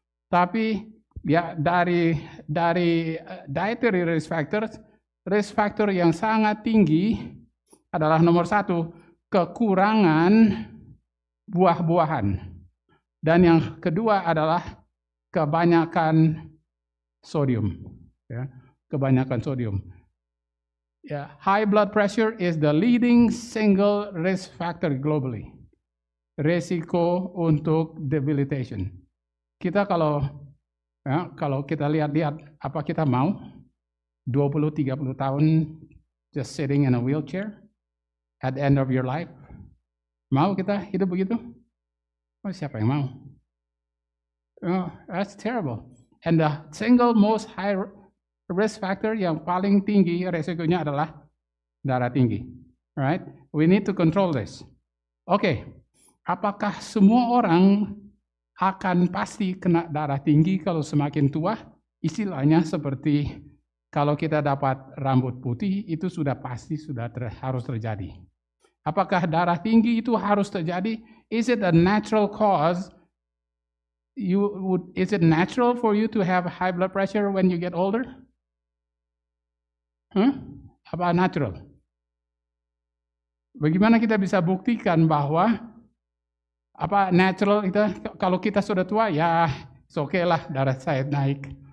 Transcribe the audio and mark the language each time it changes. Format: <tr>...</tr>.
<id>Tapi ya dari dietary risk factor yang sangat tinggi adalah nomor 1, kekurangan buah-buahan. Dan yang kedua adalah kebanyakan sodium. Ya, kebanyakan sodium.</id> <en>Ya, high blood pressure is the leading single risk factor globally.</en> <id>Resiko untuk debilitation. Kita kalau kita lihat-lihat, apa kita mau 20-30 tahun</id> <en>just sitting in a wheelchair at the end of your life?</en> <id>Mau kita hidup begitu? Oh, siapa yang mau?</id> <en>Oh, that's terrible. And the single most high risk factor</en> <id>yang paling tinggi resikonya adalah darah tinggi.</id> <en>Right? We need to control this.</en> <id>Oke, apakah semua orang akan pasti kena darah tinggi kalau semakin tua? Istilahnya seperti kalau kita dapat rambut putih, itu sudah pasti harus terjadi. Apakah darah tinggi itu harus terjadi?</id> <en>Is it a natural cause? Is it natural for you to have high blood pressure when you get older?</en> <id>Apa natural? Bagaimana kita bisa buktikan bahwa natural itu, kalau kita sudah tua, ya oke lah darah saya naik.</id>